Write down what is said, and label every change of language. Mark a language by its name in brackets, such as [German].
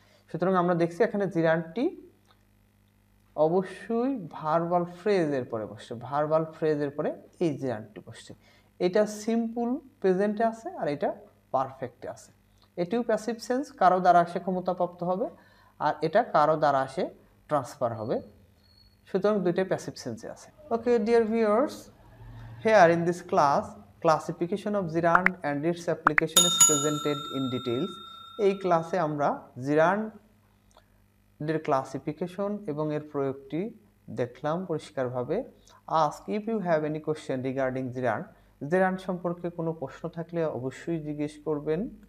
[Bangla] সুতরাং আমরা দেখছি এখানে জিরান্ডটি অবশ্যই ভার্বাল ফ্রেজের পরে বসছে, ভার্বাল ফ্রেজের পরে এই জিরান্ডটি বসছে। এটা সিম্পল প্রেজেন্টে আছে আর এটা পারফেক্টে আছে। এটিও প্যাসিভ সেন্স, কারো দ্বারা সে ক্ষমতাপ্রাপ্ত হবে, আর এটা কারো দ্বারা সে ট্রান্সফার হবে। সুতরাং দুইটাই প্যাসিভ সেন্সে আছে। [English] Okay dear viewers, here in this class classification of gerund and its application is presented in details. [Bangla] এই ক্লাসে আমরা জিরান্ডের ক্লাসিফিকেশন এবং এর প্রয়োগটি দেখলাম পরিষ্কারভাবে। [English] ask if you have any question regarding gerund, [Bangla] gerund সম্পর্কে কোনো প্রশ্ন থাকলে অবশ্যই জিজ্ঞেস করবেন।